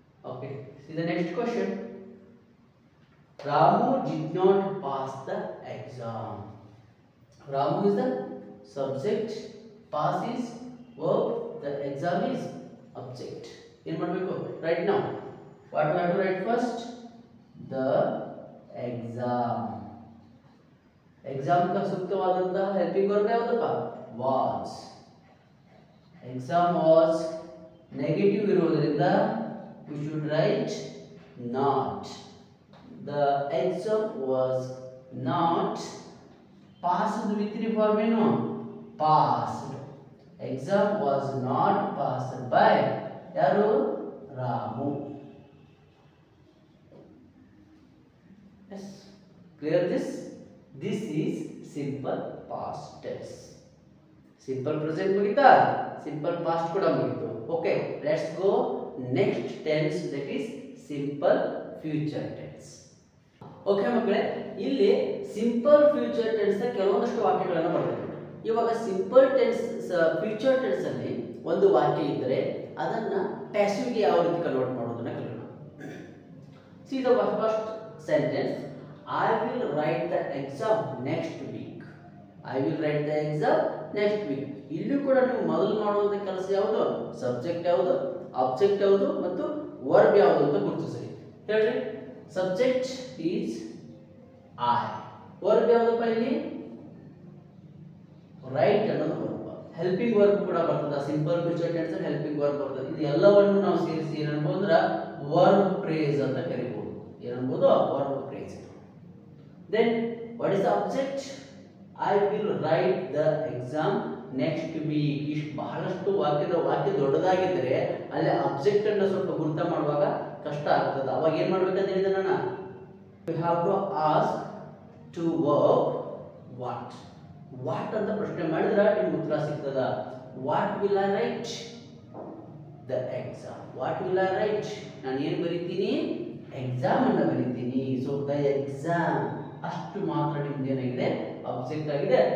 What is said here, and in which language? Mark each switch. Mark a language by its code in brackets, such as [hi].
[en] Okay, see the next question. Ramu did not pass the exam. Ramu is the subject, pass is verb, the exam is object. [kn] ಏನು ಮಾಡಬೇಕು? [en] Right now, what we have to write first? The exam. [kn] Exam ಕ ಸೂಕ್ತವಾದಂತಹ helping verb ಯಾವುದಪ್ಪ? Was. [en] Exam was negative ಇರುವುದರಿಂದ we should write not. The exam was not passed. V3 form ಏನು? passed. Exam was not passed by ಯಾರು? Ramu. Yes, clear this? This is simple past tense. Simple present ಮುಗಿತಾ? Simple past ಕೂಡ ಮುಗಿತು. Okay, let's go next tense, that is simple future tense. [kn] Okay ಮಕ್ಕಳೇ, ಇಲ್ಲಿ simple future tense ನ ಕೆಲವೊಂದಷ್ಟು ವಾಕ್ಯಗಳನ್ನು ಬರ್ತವೆ. ಇವಾಗ ಸಿಂಪಲ್ ಟೆನ್ಸ್ ಫ್ಯೂಚರ್ ಟೆನ್ಸ್ ಅಲ್ಲಿ ಒಂದು ವಾಕ್ಯ ಇದ್ದರೆ ಅದನ್ನ ಪ್ಯಾಸಿವ್ ಗೆ ಯಾವ ರೀತಿ ಕನ್ವರ್ಟ್ ಮಾಡೋದನ್ನ ಕಲಿಯೋಣ. [en] See the first sentence. I will write the exam next week. I will write the exam next week. [kn] ಇಲ್ಲಿ ಕೂಡ ನೀವು ಮೊದಲು ಮಾಡುವಂತ ಕೆಲಸ ಯಾವುದು? ಸಬ್ಜೆಕ್ಟ್ ಯಾವುದು, ಆಬ್ಜೆಕ್ಟ್ ಯಾವುದು ಮತ್ತು ವರ್ಬ್ ಯಾವುದು ಅಂತ ಗುರುತಿಸಿ. ಹೇಳ್ರಿ. [en] Subject is I. [kn] ವರ್ಬ್ ಯಾವುದಪ್ಪ ಇಲ್ಲಿ? ರೈಟ್ ಅನ್ನೋದು ವರ್ಬ್. ಹೆಲ್ಪಿಂಗ್ ವರ್ಬ್ ಕೂಡ ಬರ್ತದೆ. ಸಿಂಪಲ್ ಫ್ಯೂಚರ್ ಟೆನ್ಸ್ ಅಲ್ಲಿ ಹೆಲ್ಪಿಂಗ್ ವರ್ಬ್ ಬರ್ತದೆ. ಇದು ಎಲ್ಲವನ್ನು ನಾವು ಸೇರಿಸಿ ಏನನ್ಬಹುದು ಅಂದ್ರೆ ವರ್ಬ್ ಫ್ರೇಸ್ ಅಂತ ಕರೀಬಹುದು. ಏನನ್ಬಹುದು? Verb phrase. [en] Then what is the object? I will write the exam next week. [kn] ಇಷ್ಟು ಬಹಳಷ್ಟು ವಾಕ್ಯ ದೊಡ್ಡದಾಗಿದ್ದರೆ ಅಲ್ಲಿ ಅಬ್ಜೆಕ್ಟ್ ಅನ್ನು ಸ್ವಲ್ಪ ಗುರುತ ಮಾಡುವಾಗ ಕಷ್ಟ ಆಗ್ತದೆ. ಅವಾಗ ಏನು ಮಾಡ್ಬೇಕಂತ ಹೇಳಿದೆ ನಾನು? [en] We have to ask to verb what. [kn] What ಅಂತ ಪ್ರಶ್ನೆ ಮಾಡಿದ್ರೆ ನಿಮ್ಗೆ ಉತ್ತರ ಸಿಗ್ತದ. [en] What will I write? The exam. What will I write? [kn] ನಾನು ಏನು ಬರೀತೀನಿ? ಎಕ್ಸಾಮ್ ಅನ್ನು ಬರೀತೀನಿ. ಸೊ ದ ಎಕ್ಸಾಮ್ ಅಷ್ಟು ಮಾತ್ರ ನಿಮ್ದು ಏನಾಗಿದೆ ಆಬ್ಜೆಕ್ಟ್ ಆಗಿದೆ.